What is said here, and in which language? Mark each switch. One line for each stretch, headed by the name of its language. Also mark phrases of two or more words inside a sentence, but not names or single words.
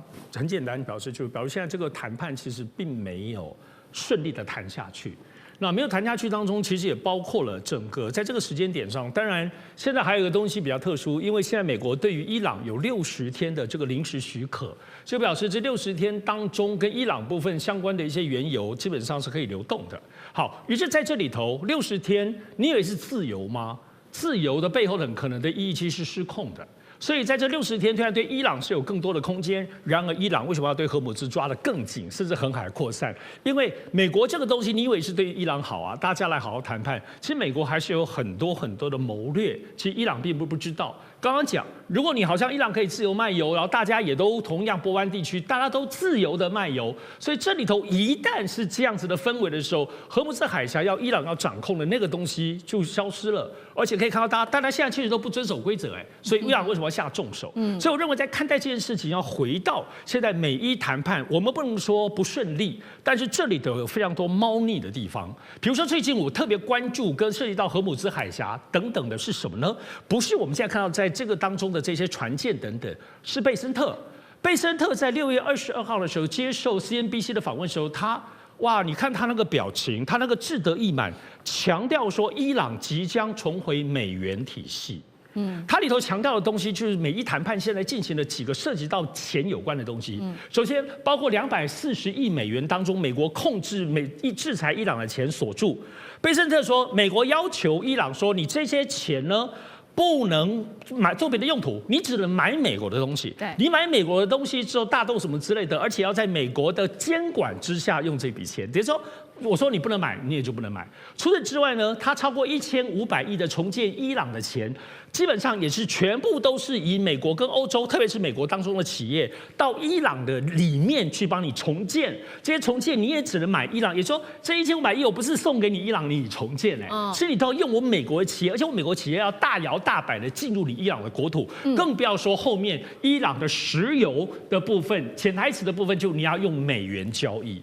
Chinese: 很簡單表示現在這個談判其實並沒有順利的談下去。那沒有談下去當中，其實也包括了整個在這個時間點上。當然，現在還有一個東西比較特殊，因為現在美國對於伊朗有60天的這個臨時許可，就表示這60天當中跟伊朗部分相關的一些原油基本上是可以流動的。好，於是在這裡頭60天，你以為是自由嗎？自由的背後很可能的意義其實是失控的。所以在這60天，虽然对伊朗是有更多的空間，然而伊朗為什麼要對荷姆茲抓得更緊，甚至紅海擴散？因為美國這個東西，你以為是對伊朗好啊？大家來好好談判，其實美國還是有很多的謀略，其實伊朗並不知道。剛剛講，如果你好像伊朗可以自由賣油，然後大家也都同樣波灣地區，大家都自由的賣油，所以這裡頭一旦是這樣子的氛圍的時候，荷姆茲海峽伊朗要掌控的那個東西就消失了，而且可以看到大家現在其實都不遵守規則，所以伊朗為什麼要下重手？所以我認為在看待這件事情，要回到現在美伊談判，我們不能說不順利，但是這裡頭有非常多貓膩的地方。比如說最近我特別關注跟涉及到荷姆茲海峽等等的是什麼呢？不是我們現在看到在這個當中的這些船艦等等，是貝森特。貝森特在6月22號的時候接受 CNBC 的訪問的時候，他哇，你看他那個表情，他那個志得意滿，強調說伊朗即將重回美元體系。它裡頭強調的東西就是美伊談判現在進行了幾個涉及到錢有關的東西。首先，包括240億美元當中，美國控制制裁伊朗的錢鎖住。貝森特說，美國要求伊朗說，你這些錢呢，不能買做別的用途，你只能買美國的東西。你買美國的東西之後，大豆什麼之類的，而且要在美國的監管之下用這筆錢。比如說，我說你不能買，你也就不能買。除此之外呢，它超過1500億的重建伊朗的錢，基本上也是全部都是以美國跟歐洲，特別是美國當中的企業到伊朗的裡面去幫你重建。這些重建你也只能買伊朗，也就是說這1500億我不是送給你伊朗，你重建是你都要用我美國的企業，而且我美國企業要大搖大擺的進入你伊朗的国土，更不要說後面伊朗的石油的部分，潛台詞的部分就你要用美元交易。